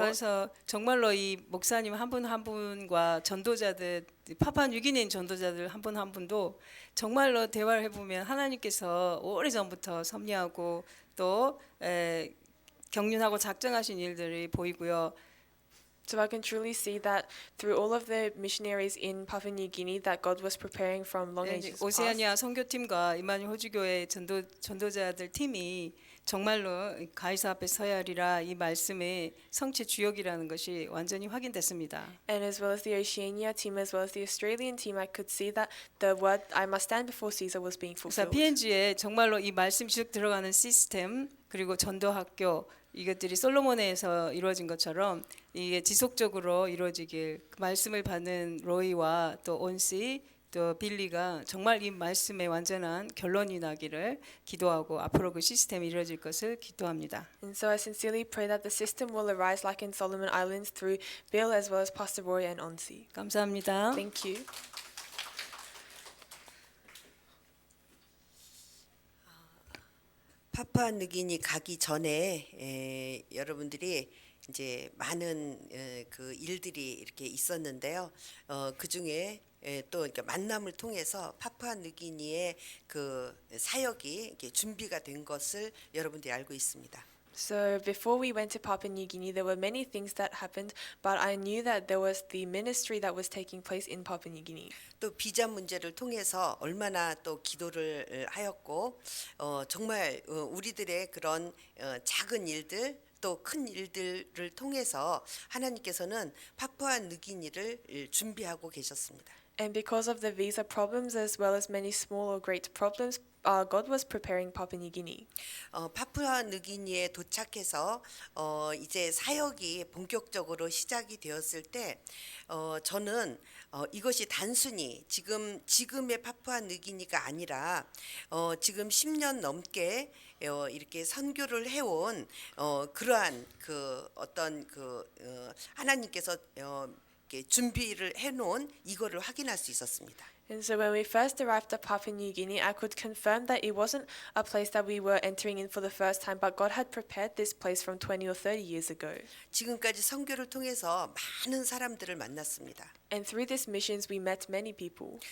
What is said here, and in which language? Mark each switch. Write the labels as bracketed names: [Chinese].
[Korean] 그래서 정말로 이 목사님 한 분 한 분과 전도자들, 파푸아뉴기니인 전도자들 한 분 한 분도 정말로 대화를 해보면 하나님께서 오래전부터 섭리하고 또 경륜하고 작정하신 일들이 보이고요. [English] So I can truly see that through all of the missionaries in Papua New Guinea that God was preparing from long ages past. [Korean] 오세아니아 선교팀과 이마누엘 호주교회 전도자들 팀이 정말로 가이사 앞에 서야 하리라 이 말씀의 성취 주역이라는 것이 완전히 확인됐습니다. [English] And as well as the Oceania team, as well as the Australian team, I could see that the word "I must stand before Caesar" was being [Korean] 그래서 [English] fulfilled. [Korean] PNG에 정말로 이 말씀 쭉 들어가는 시스템 그리고 전도학교 이것들이 솔로몬에서 이루어진 것처럼 이게 지속적으로 이루어지길 그 말씀을 받는 로이와 또 온씨 또 빌리가 정말 이 말씀의 완전한 결론이 나기를 기도하고 앞으로 그 시스템이 이루어질 것을 기도합니다. [English] And so I sincerely pray that the system will arise like in Solomon Islands through Bill as well as Pastor Roy and Onsi. [Korean] 감사합니다. [English] Thank you. [Korean] 파푸아뉴기니 가기 전에 여러분들이 이제 많은 그 일들이 이렇게 있었는데요. 그 중에 또 이렇게 만남을 통해서 파푸아뉴기니의 그 사역이 이렇게 준비가 된 것을 여러분들이 알고 있습니다. [English] So before we went to Papua New Guinea, there were many things that happened, but I knew that there was the ministry that was taking place in Papua New Guinea. [Korean] 또 비자 문제를 통해서 얼마나 또 기도를 하였고 정말 우리들의 그런 작은 일들 또 큰 일들을 통해서 하나님께서는 파푸아 느기니를 준비하고 계셨습니다. [English] And because of the visa problems as well as many small or great problems, God was preparing Papua New Guinea. [Korean] 파푸아 느기니에 도착해서 이제 사역이 본격적으로 시작이 되었을 때 저는 이것이 단순히 지금의 파푸아 느기니가 아니라 지금 10년 넘게 이렇게 선교를 해온 그러한 그 어떤 하나님께서 이렇게 준비를 해놓은 이거를 확인할 수 있었습니다. [English] And so when we first arrived at Papua New Guinea, I could confirm that it wasn't a place that we were entering in for the first time, but God had prepared this place from 20 or 30 years ago. [Korean] 지금까지 선교를 통해서 많은 사람들을 만났습니다. [English] And through these missions, we met many people.